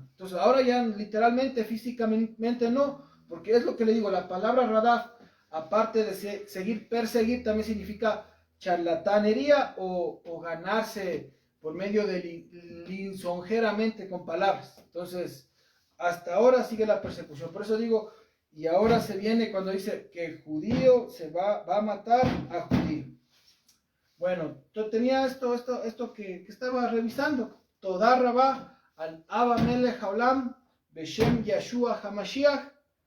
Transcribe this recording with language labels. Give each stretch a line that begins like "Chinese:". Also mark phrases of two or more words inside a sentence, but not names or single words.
Spanish: Entonces ahora ya literalmente, físicamente no, porque es lo que le digo, la palabra radaf, aparte de perseguir, también significa charlatanería o ganarse por medio de lisonjeramente con palabras. Entonces, hasta ahora sigue la persecución. Por eso digo, y ahora se viene cuando dice que el judío va a matar a judío. Bueno, yo tenía esto que estaba revisando.
Hebrew: תודה רבה אל אבא מלך העולם בשם ישוע המשיח